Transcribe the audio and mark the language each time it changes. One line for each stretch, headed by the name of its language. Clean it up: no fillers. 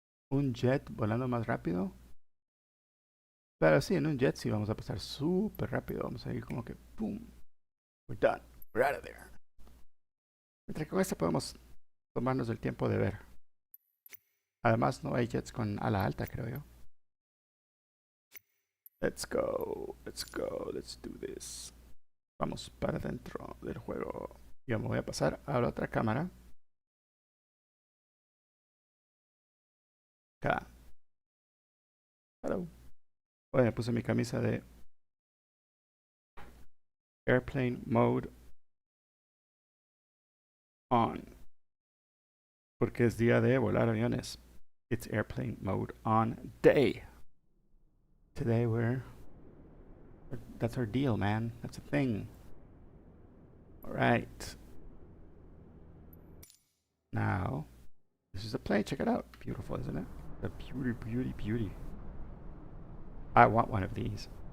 Spanish: Un jet volando más rápido. Claro, sí, en un jet sí vamos a pasar súper rápido. Vamos a ir como que,
English: boom, we're done, we're out of there.
Spanish: Mientras que con este podemos tomarnos el tiempo de ver. Además, no hay jets con ala alta, creo yo.
English: Let's go, let's go, let's do this.
Spanish: Vamos para dentro del juego. Yo me voy a pasar a la otra cámara. Acá.
English: Hello.
Spanish: Oye, me puse mi camisa de Airplane Mode On. Porque es día de volar aviones.
English: It's Airplane Mode On Day. Today that's our deal, man. That's a thing. All right. Now, this is a plane. Check it out. Beautiful, isn't it? A beauty, beauty, beauty. I want one of these.